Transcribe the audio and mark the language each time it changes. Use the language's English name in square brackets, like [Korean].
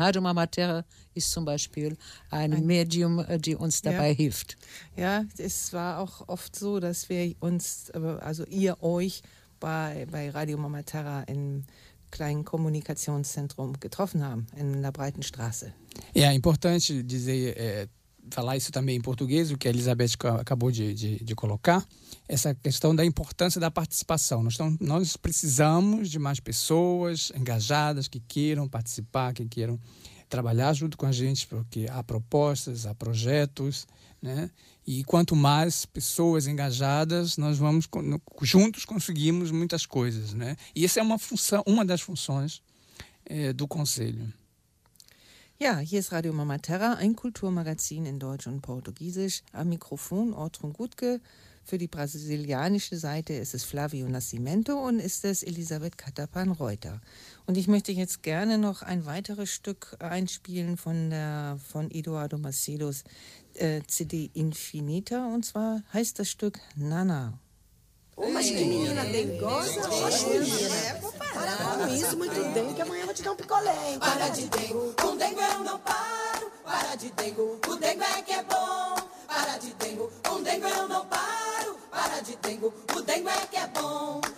[German] Rádio Mamaterra ist zum Beispiel ein Medium, die uns dabei hilft. Ja, es war auch oft so, dass wir uns, also ihr euch bei Radio Mamaterra im kleinen Kommunikationszentrum getroffen haben, in der breiten Straße. [Portuguese] É importante dizer, falar isso também em português, o que a Elizabeth acabou de colocar, essa questão da importância da participação. Nós precisamos de mais pessoas engajadas que queiram participar, que queiram trabalhar junto com a gente, porque há propostas, há projetos, né? E quanto mais pessoas engajadas, nós vamos, juntos conseguimos muitas coisas, né? E essa é uma função, uma das funções do conselho. [German] Ja, hier ist Radio Mamaterra, ein Kulturmagazin in Deutsch und Portugiesisch. Am Mikrofon Ortrun Gutke. Für die brasilianische Seite ist es Flavio Nascimento und ist es Elisabeth Catapan-Reuter. Und ich möchte jetzt gerne noch ein weiteres Stück einspielen von Eduardo Macedos CD Infinita. Und zwar heißt das Stück Nana. [Portuguese] Oh, mas que menina tem gosto? Oxe, é, para com isso, muito dengue, que amanhã eu vou te dar um picolé. Para de dengo, com dengo eu não paro. Para de dengo, o dengo é que é bom. Para de dengo, com dengo eu não paro. Para de dengo, o dengo é que é bom.